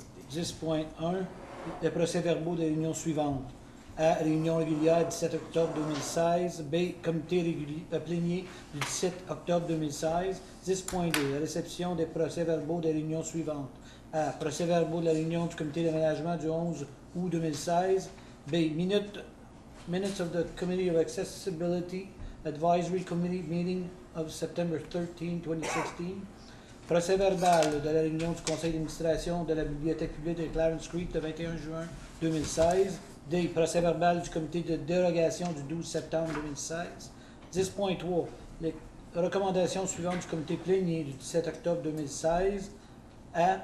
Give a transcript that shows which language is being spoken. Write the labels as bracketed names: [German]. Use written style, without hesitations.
[French] 10.1. Les procès-verbaux des réunions suivantes. A. Réunion régulière du 7 octobre 2016. B. Comité plénier du 17 octobre 2016. 10.2. La réception des procès-verbaux des réunions suivantes. A. Procès-verbaux de la réunion du comité d'aménagement du 11 août 2016. B. [English] Minutes of the Committee of Accessibility Advisory Committee meeting of September 13, 2016. [French] Procès-verbal de la réunion du conseil d'administration de la bibliothèque publique de Clarence Street le 21 juin 2016. D. Procès-verbal du comité de dérogation du 12 septembre 2016. 10.3. Les recommandations suivantes du comité plénier du 17 octobre 2016. A.